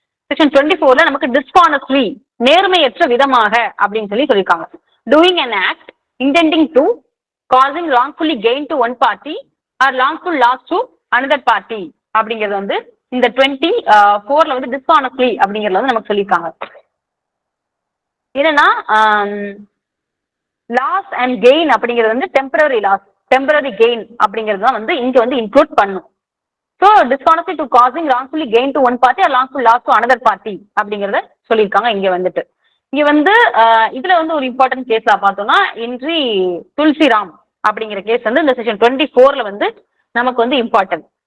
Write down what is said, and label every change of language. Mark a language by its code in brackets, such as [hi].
[ta] Section 24ல நமக்கு டிஸ்ஹானஸ்ட்லி நேர்மையற்ற விதமாக அப்படின்னு சொல்லி சொல்லியிருக்காங்க. [en] doing an act intending to causing wrongfully gain to one party or wrongful loss to another party [ta] அப்படிங்கிறது வந்து இந்த 24ல வந்து டிஸ்ஹானஸ்ட்லி அப்படிங்கறத வந்து நமக்கு சொல்லியிருக்காங்க. என்னன்னா லாஸ் அண்ட் கெயின் அப்படிங்கிறது வந்து டெம்பரரி லாஸ் டெம்பரரி கெயின் அப்படிங்கிறது தான் வந்து இங்க வந்து இன்க்ளூட் பண்ணும். [en] so dishonesty to causing wrongfully gain to one party or wrongful loss to another party [ta] அப்படிங்கிறத சொல்லியிருக்காங்க. இங்க வந்துட்டு இங்க வந்து இதுல வந்து ஒரு இம்பார்ட்டன்ட் கேஸ்ல பார்த்தோம்னா இன்றி துல்சிராம் அப்படிங்கிற கேஸ் வந்து இந்த செக்ஷன் 24ல வந்து நமக்கு வந்து இம்பார்ட்டன்ட்.